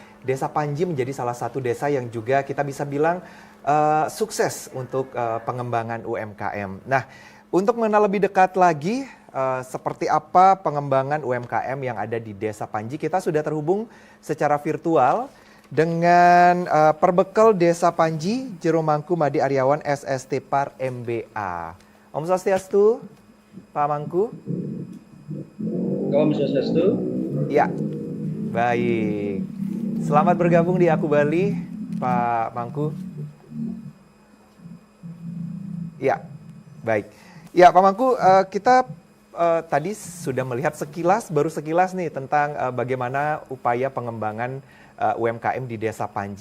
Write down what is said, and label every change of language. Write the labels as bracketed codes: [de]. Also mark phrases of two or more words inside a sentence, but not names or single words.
[id] Desa Panji menjadi salah satu desa yang juga kita bisa bilang sukses untuk pengembangan UMKM. Nah, untuk mengenal lebih dekat lagi seperti apa pengembangan UMKM yang ada di Desa Panji, kita sudah terhubung secara virtual dengan Perbekal Desa Panji, Jero Mangku Madi Aryawan SST Par MBA. Om Swastiastu, Pak Mangku. Om Swastiastu. Ya, baik. Selamat bergabung di Aku Bali, Pak Mangku. Ya, baik. Ya, Pak Mangku, kita tadi sudah melihat baru sekilas nih tentang bagaimana upaya pengembangan UMKM di Desa Panji.